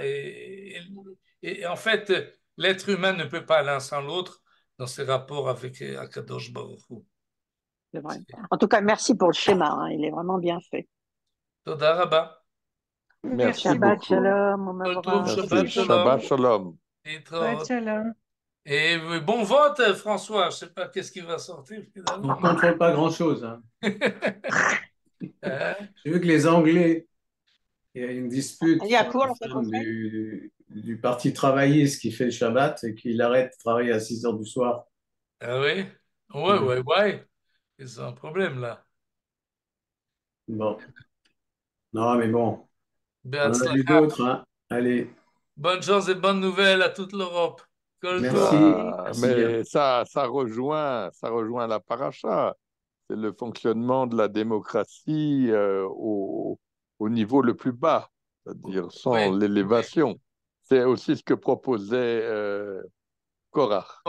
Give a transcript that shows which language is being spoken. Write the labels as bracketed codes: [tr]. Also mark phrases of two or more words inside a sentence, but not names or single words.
[fr] Et en fait, l'être humain ne peut pas l'un sans l'autre dans ses rapports avec Akadosh Baruch Hu. C'est vrai. En tout cas, merci pour le schéma, hein, il est vraiment bien fait. [he] תודה רבה. [fr] merci Merci Shabbat beaucoup. beaucoup. shalom, [he] כל טוב, [fr] Merci Shabbat Merci. beaucoup. Shabbat Shalom. Shalom. Shabbat Et shalom. et bon vote, François. Je sais pas qu'est-ce qui va sortir On ne finalement. contrôle pas grand-chose, hein. Hein? J'ai vu que les Anglais, il y a une dispute Il y a sur quoi, la on fait femme conseil? du parti travailliste qui fait le Shabbat et qu'il arrête de travailler à 6 heures du soir. Ah oui? Ouais, Ouais. ouais, ouais. C'est un problème là. Bon, non, mais bon, on en a vu Be'atzlacha. d'autres, hein. Allez, Bonne chance et bonne nouvelle à toute l'Europe. [he] כל טוב. [fr] merci, Merci. merci bien. Mais ça rejoint la paracha. C'est le fonctionnement de la démocratie au niveau le plus bas, c'est-à-dire sans Oui, oui, l'élévation. C'est aussi ce que proposait Korach.